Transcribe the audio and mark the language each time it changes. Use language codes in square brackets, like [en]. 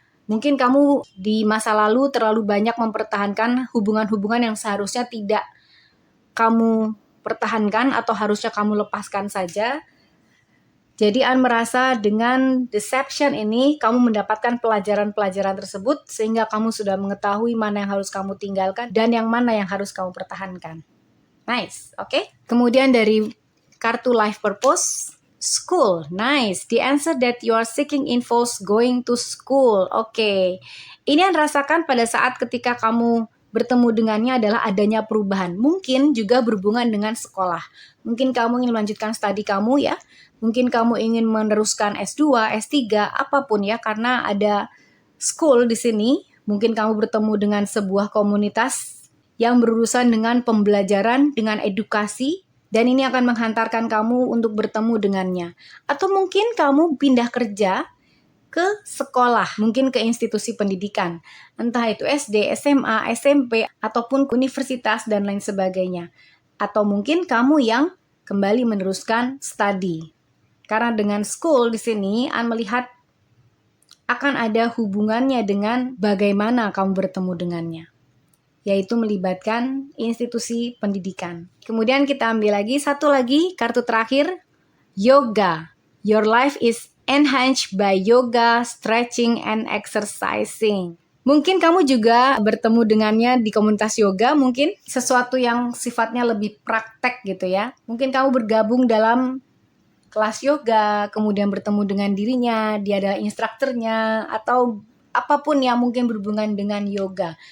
[id] Mungkin kamu di masa lalu terlalu banyak mempertahankan hubungan-hubungan yang seharusnya tidak kamu pertahankan atau harusnya kamu lepaskan saja. Jadi merasa dengan [en] deception [id] ini kamu mendapatkan pelajaran-pelajaran tersebut sehingga kamu sudah mengetahui mana yang harus kamu tinggalkan dan yang mana yang harus kamu pertahankan. Nice, oke? Kemudian dari kartu life purpose, school. [en] Nice, the answer that you are seeking involves going to school. Oke. [id] Ini yang rasakan pada saat ketika kamu bertemu dengannya adalah adanya perubahan. Mungkin juga berhubungan dengan sekolah. Mungkin kamu ingin melanjutkan studi kamu ya. Mungkin kamu ingin meneruskan S2, S3, apapun ya, karena ada school di sini. Mungkin kamu bertemu dengan sebuah komunitas yang berurusan dengan pembelajaran, dengan edukasi, dan ini akan menghantarkan kamu untuk bertemu dengannya. Atau mungkin kamu pindah kerja ke sekolah, mungkin ke institusi pendidikan, entah itu SD, SMA, SMP, ataupun universitas dan lain sebagainya. Atau mungkin kamu yang kembali meneruskan studi. Karena dengan school di sini, melihat akan ada hubungannya dengan bagaimana kamu bertemu dengannya. yaitu melibatkan institusi pendidikan. Kemudian kita ambil lagi satu lagi kartu terakhir, yoga. [en] Your life is enhanced by yoga, stretching, and exercising. [id] Mungkin kamu juga bertemu dengannya di komunitas yoga, mungkin sesuatu yang sifatnya lebih praktek gitu ya. Mungkin kamu bergabung dalam kelas yoga, kemudian bertemu dengan dirinya, dia adalah instrukturnya, atau apapun yang mungkin berhubungan dengan yoga.